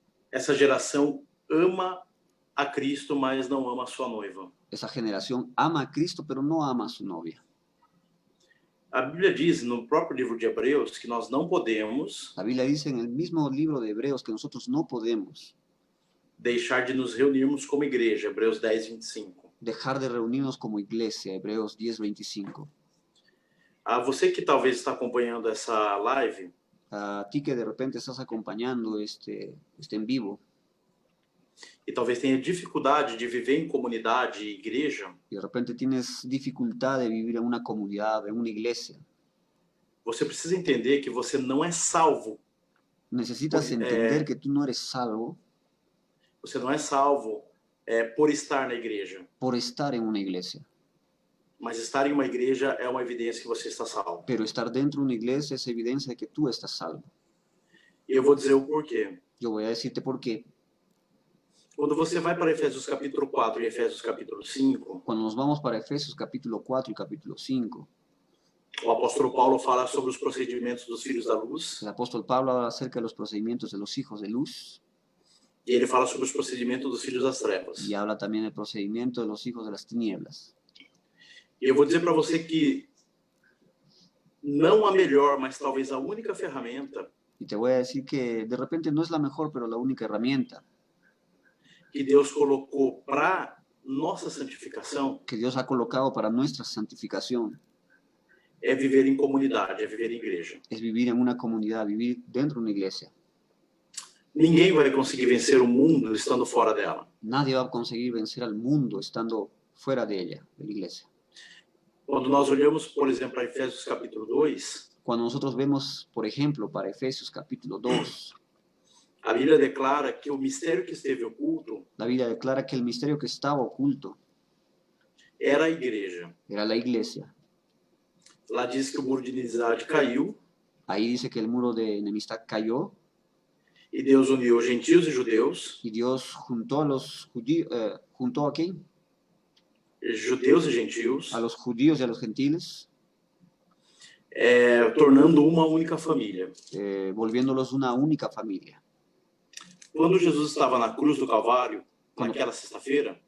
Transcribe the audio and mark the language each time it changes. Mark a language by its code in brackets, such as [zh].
[pt] Essa geração ama a Cristo, mas não ama a sua noiva. Essa geração ama a Cristo, pero não ama a sua novia. A Bíblia diz no próprio livro de Hebreus que nós não podemos. A Bíblia diz no mesmo livro de Hebreus que nós não podemos deixar de nos reunirmos como igreja, Hebreus 10, 25. [es] dejar de reunirnos como iglesia, Hebreos 10:25. [pt] Você que talvez está acompanhando essa live, [es] A ti que de repente estás acompañando este en vivo [pt] e talvez tenha dificuldade de viver em comunidade e igreja, [es] y de repente tienes dificultad de vivir en una comunidad, en una iglesia, [pt] você precisa entender que você não é salvo. [es] necesitas entender que tú no eres salvo [pt] Você não é salvo por estar na igreja. [es] por estar en una iglesia. [pt] Mas estar em uma igreja é uma evidência que você está salvo. [es] Pero estar dentro de una iglesia es evidencia de que tú estás salvo. [pt] E eu vou dizer o porquê. [es] Yo voy a decirte por qué. [pt] Quando você vai para Efésios capítulo 4 e Efésios capítulo 5, [es] Cuando nos vamos para Efesios capítulo 4 y capítulo 5, [pt] o apóstolo Paulo fala sobre os procedimentos dos filhos da luz, [es] el apóstol Pablo habla acerca de los procedimientos de los hijos de luz [pt] e ele fala sobre os procedimentos dos filhos das trevas. [es] y habla también del procedimiento de los hijos de las tinieblas. [pt] E eu vou dizer para você que não a melhor, mas talvez a única ferramenta [es] Y te voy a decir que de repente no es la mejor, pero la única herramienta [pt] que Deus colocou para nossa santificação [es] que Dios ha colocado para nuestra santificación [pt] é viver em comunidade, é viver em igreja. [es] es vivir en una comunidad, vivir dentro de una iglesia. [pt] Ninguém vai conseguir vencer o mundo estando fora dela. [es] Nadie va a conseguir vencer al mundo estando fuera de ella, de la iglesia. [pt] Quando nós olhamos, por exemplo, para Efésios capítulo 2, [es] Cuando nosotros vemos, por ejemplo, para Efesios capítulo 2, [pt] a Bíblia declara que o mistério que esteve oculto [es] la Biblia declara que el misterio que estaba oculto [pt] era a igreja. [es] era la iglesia. [pt] Lá diz que o muro de inimizade caiu [es] Ahí dice que el muro de enemistad cayó [pt] e Deus uniu gentios e judeus, [es] y Dios juntó a los judíos, ¿juntó a quién? [pt] judeus e gentios, [es] A los judíos y a los gentiles, [pt] tornando uma única família. [es] volviéndolos una única familia. [pt] Quando Jesus estava na cruz do Calvário, naquela sexta-feira,